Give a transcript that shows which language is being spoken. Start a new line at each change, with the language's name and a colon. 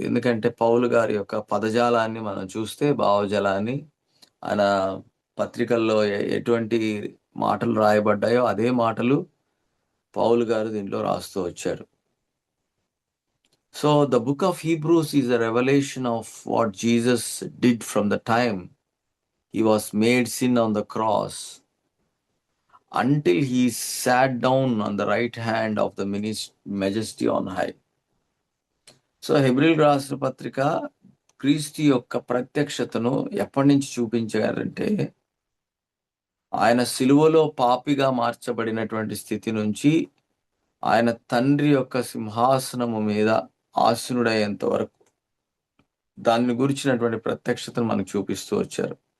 Telugu: ఎందుకంటే పౌలు గారి యొక్క పదజాలాన్ని మనం చూస్తే, భావజాలాన్ని ఆయన పత్రికల్లో ఎటువంటి మాటలు రాయబడ్డాయో అదే మాటలు పౌలు గారు దీంట్లో రాస్తూ వచ్చారు.
English: So the book of Hebrews is a revelation of what Jesus did from the time he was made sin on the cross until he sat down on the right hand of the majesty on high.
Telugu: So హెబ్రీయులకు రాసిన పత్రిక క్రీస్తు యొక్క ప్రత్యక్షతను ఎప్పటి నుంచి చూపించారంటే ఆయన సిలువలో పాపిగా మార్చబడినటువంటి స్థితి నుంచి ఆయన తండ్రి యొక్క సింహాసనము మీద ఆసీనుడయ్యేంత వరకు దాన్ని గురించినటువంటి ప్రత్యక్షతను మనకు చూపిస్తూ వచ్చారు.